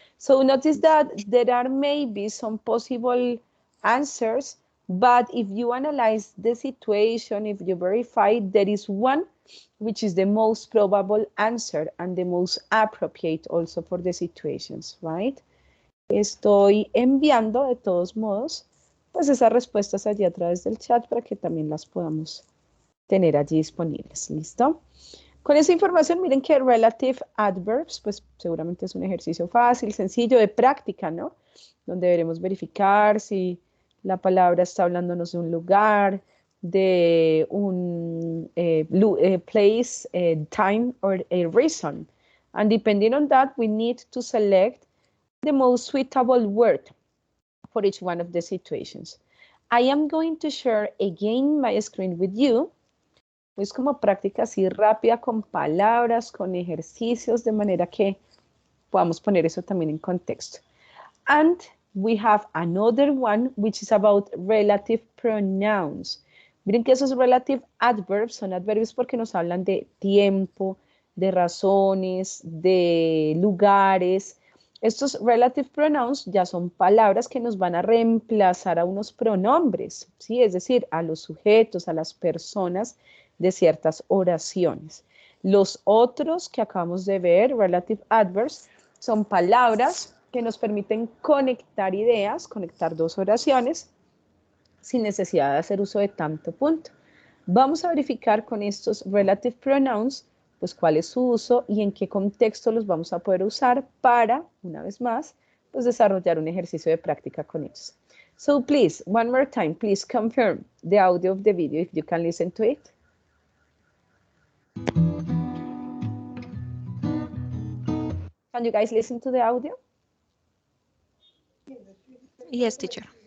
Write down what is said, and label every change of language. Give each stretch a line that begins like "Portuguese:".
English: So notice that there are maybe some possible answers, but if you analyze the situation, if you verify, there is one which is the most probable answer and the most appropriate also for the situations, right?
Spanish: Estoy enviando de todos modos pues esas respuestas allí a través del chat para que también las podamos tener allí disponibles. ¿Listo? Con esa información, miren que relative adverbs, pues seguramente es un ejercicio fácil, sencillo, de práctica, ¿no? Donde deberemos verificar si la palabra está hablándonos de un lugar, de un
English: place, time, or a reason. And depending on that, we need to select the most suitable word for each one of the situations. I am going to share again my screen with you.
Spanish: Es como práctica así rápida con palabras, con ejercicios, de manera que podamos poner eso también en contexto.
English: And we have another one which is about relative pronouns.
Spanish: Miren que esos relative adverbs son adverbios porque nos hablan de tiempo, de razones, de lugares. Estos relative pronouns ya son palabras que nos van a reemplazar a unos pronombres, ¿sí? Es decir, a los sujetos, a las personas de ciertas oraciones. Los otros que acabamos de ver, relative adverbs, son palabras que nos permiten conectar ideas, conectar dos oraciones, sin necesidad de hacer uso de tanto punto. Vamos a verificar con estos relative pronouns, pues cuál es su uso y en qué contexto los vamos a poder usar para, una vez más, pues desarrollar un ejercicio de práctica con ellos.
English: So please, one more time, please confirm the audio of the video if you can listen to it. Can you guys listen to the audio? Yes, teacher.